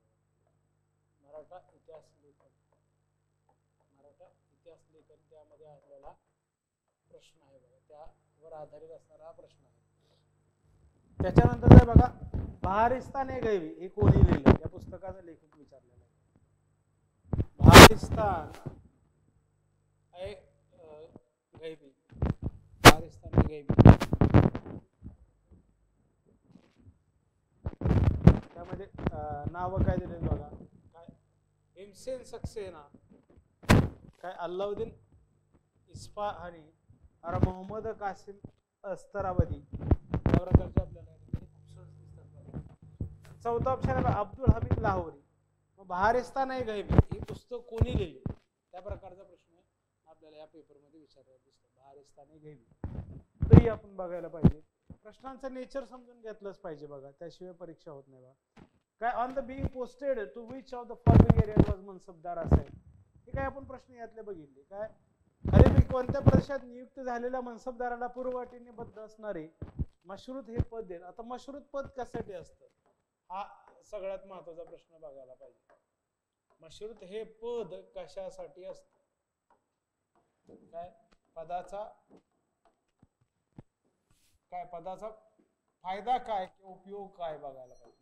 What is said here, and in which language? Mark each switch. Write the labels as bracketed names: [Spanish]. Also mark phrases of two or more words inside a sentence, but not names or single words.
[Marathi] मराठा इतिहास लेखन, मराठा इतिहास लेखन त्यामध्ये आपल्याला प्रश्न आहे बघा. त्यावर आधारित असणारा हा प्रश्न आहे. त्याच्यानंतर आहे बघा, बहारिस्तान ए गैवी हे कोणी लिहिलं? या पुस्तकाचा लेखक विचारलेला आहे. बहारिस्तान ए गैवी, बहारिस्तान ए गैवी. त्यामध्ये नाव काय दिले बघा. काय भीमसेन सक्सेना, काय अल्लाउद्दीन इस्फहानी और मोहम्मद कासिम अस्तराबदी. या प्रकारचे आपल्याला ऑप्शन्स दिसतात. चौथा ऑप्शन आहे अब्दुल हमीद लाहोरी. मग बहारिस्तान ए गैवी हे पुस्तक कोणी लिहिले? त्या प्रकारचा प्रश्न आपल्याला या पेपरमध्ये विचारला दिसतो. बहारिस्तान ए गैवी तरी आपण बघायला पाहिजे. प्रश्नांचं नेचर समजून घेतलंच पाहिजे बघा, त्याशिवाय परीक्षा होत नाही बघा. [English] काय on the being posted to which of the following area was mansabdar असेल? [Marathi] हे काय आपण प्रश्न यातले बघितले काय खालीलपैकी कोणत्या प्रदेशात नियुक्त झालेल्या मनसबदाराला पूर्वअटीने बद्ध असणारे मश्रुत हे पद देत. आता मश्रुत पद कशासाठी असतं हा सगळ्यात महत्वाचा प्रश्न बघायला पाहिजे. मश्रुत हे पद कशासाठी असतं काय पदाचा फायदा काय किंवा उपयोग काय बघायला पाहिजे.